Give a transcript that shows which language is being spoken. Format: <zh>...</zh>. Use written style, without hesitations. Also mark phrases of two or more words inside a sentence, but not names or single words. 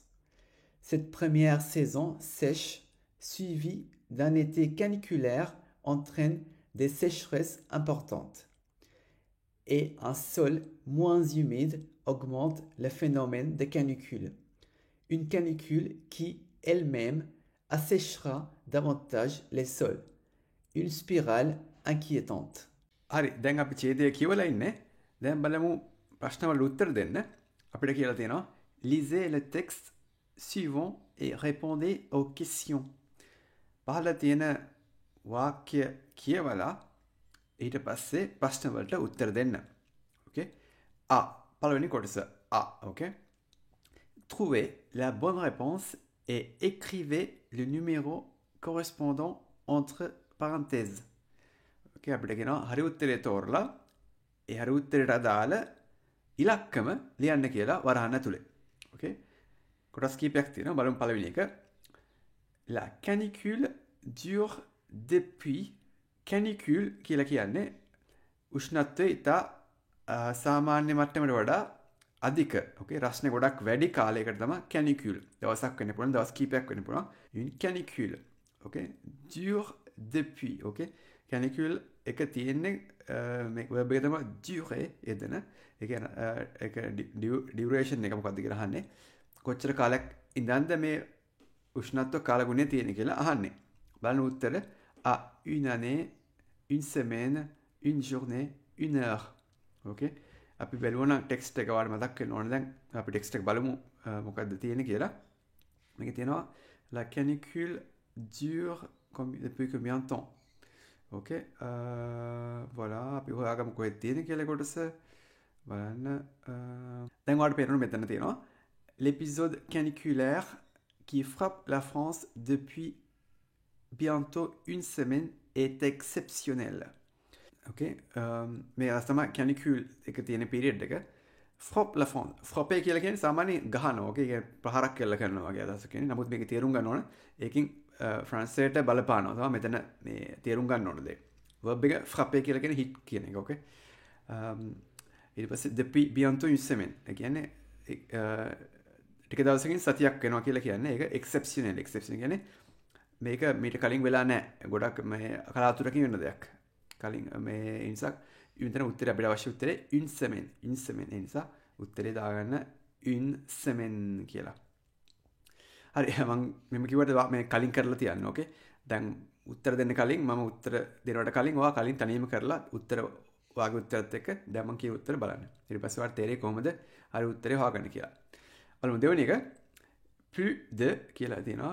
<fr>Cette première saison sèche, suivie d'un été caniculaire, entraîne des sécheresses importantes. Et un sol moins humide augmente le phénomène de canicule. Une canicule qui, elle-même, asséchera davantage les sols. Une spirale inquiétante.</fr> <si>හරි දැන් අපි ඡේදය කියවලා ඉන්නේ. දැන් බලමු ප්‍රශ්නවලට උත්තර දෙන්න. අපිට කියලා තියෙනවා</si> <fr>lisez le texte suivant et répondez aux questions.</fr> <si>පහළ තියෙන වාක්‍ය කියවලා ඊට පස්සේ ප්‍රශ්න වලට උත්තර දෙන්න. Okay? A. පළවෙනි කොටස.</si> <en>A. Okay?</en> <fr>Trouvez la bonne réponse et écrivez le numéro correspondant entre parenthèses.</fr> <si>Okay, අපිට කියනවා හරි උත්තරේ තෝරලා ඒ හරි උත්තරයට අදාළ ඉලක්කම ලියන්න කියලා වරහන් ඇතුලේ. Okay? කොටස් කීපයක් තියෙනවා. බලමු පළවෙනි එක.</si> <fr>La canicule dure depuis</fr> <si>canicule කියලා කියන්නේ උෂ්ණත්වය ඉතා සාමාන්‍ය මට්ටමට වඩා අධික. Okay? රස්නේ ගොඩක් වැඩි කාලයකට තමයි canicule. දවසක් වෙන්න පුළුවන්, දවස් කීපයක් වෙන්න පුළුවන්.</si> <fr>une canicule. Okay? Dure depuis. Okay?</fr> <si>canicule එක තියෙන්නේ මේ verb එක තමයි durer එදෙන. ඒ කියන්නේ ඒක duration එක මොකක්ද කියලා අහන්නේ. කොච්චර කාලයක් ඉඳන්ද මේ උෂ්ණත්ව කාලගුණය තියෙන්නේ කියලා අහන්නේ. බලන්න උත්තර</si> <fr>a une année, une semaine, une journée, une heure.</fr> <en>Okay?</en> <si>අපි බලුවනම් ටෙක්ස්ට් එක වාට මතක් වෙන්න ඕනේ. දැන් අපි ටෙක්ස්ට් එක බලමු මොකක්ද තියෙන්නේ කියලා. මේක තියෙනවා</si> <fr>la canicule dure depuis combien de temps? Ok, voilà,</fr> <si>අපි හොයාගමු කොහෙද තියෙන්නේ කියලා කොටස බලන්න. දැන් ඔයාලට පේනවා මෙතන තියෙනවා</si> <fr>l'épisode caniculaire qui frappe la France depuis bientôt une semaine est exceptionnel.</fr> <si>Ok, මේ අස්තම canicule එක තියෙන period එක</si> <fr>frappe la France.</fr> <si>frappe කියලා කියන්නේ සාමාන්‍ය ගහනවා. Okay, ඒක ප්‍රහාරක් කියලා කරනවා වගේ අදහසක් කියන්නේ. නමුත් මේක තේරුම් ගන්න ඕන. ඒකෙන් ෆ්‍රාන්සයට බලපානවා. තමයි මෙතන මේ තේරුම් ගන්න ඕන දේ. verb එක frappe කියලා කියන්නේ hit කියන එක. Okay. ඊට පස්සේ</si> <fr>depuis bientôt une semaine.</fr> <si>ඒ කියන්නේ ටික දවසකින් සතියක් වෙනවා කියලා කියන්නේ ඒක exceptional. exceptional කියන්නේ මේක මීට කලින් වෙලා නැහැ. ගොඩක් මේ කලාතුරකින් වෙන දෙයක්. කලින් මේ නිසා මෙතන උත්තරය අපිට අවශ්‍ය උත්තරේ</si> <fr>une semaine. une semaine.</fr> <si>ඒ නිසා උත්තරේ දාගන්න</si> <fr>une semaine</fr> <si>කියලා. හරි මම මෙම කිව්වට මේ කලින් කරලා තියන්න. ඕකේ. දැන් උත්තර දෙන්න කලින් මම උත්තර දෙනවට කලින් ඔයා කලින් තනියම කරලා උත්තර ඔයාගේ උත්තරත් එක්ක දැන් මම කියු උත්තර බලන්න. ඊට පස්සේ ඔයාලට තේරෙයි කොහොමද හරි උත්තරේ හොයාගන්න කියලා. බලමු දෙවෙනි එක.</si> <fr>plus de</fr> <si>කියලා තියෙනවා.</si>